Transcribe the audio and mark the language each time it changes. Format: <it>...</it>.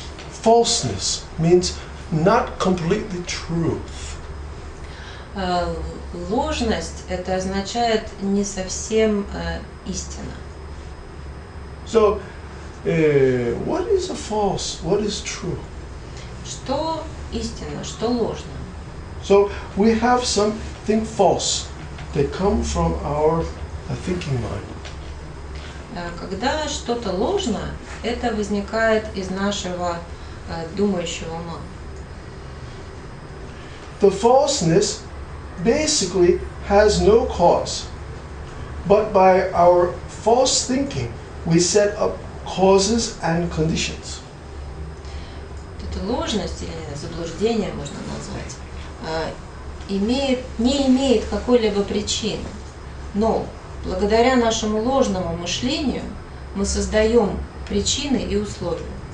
<en>Falseness means not completely truth.</en> <ru>Ложность это означает не совсем истина.</ru> <en>So, what is a false? What is true?</en> <ru>Что истина, что ложно?</ru> <en>So we have something false that come from our thinking mind.</en> <ru>Когда что-то ложно, это возникает из нашего думающего ума.</ru> <en>The falseness basically has no cause, but by our false thinking, we set up causes and conditions.</en> <ru>Эта ложность или заблуждение можно назвать, не имеет какой-либо причины, но благодаря нашему ложному мышлению мы создаем причины и условия.</ru>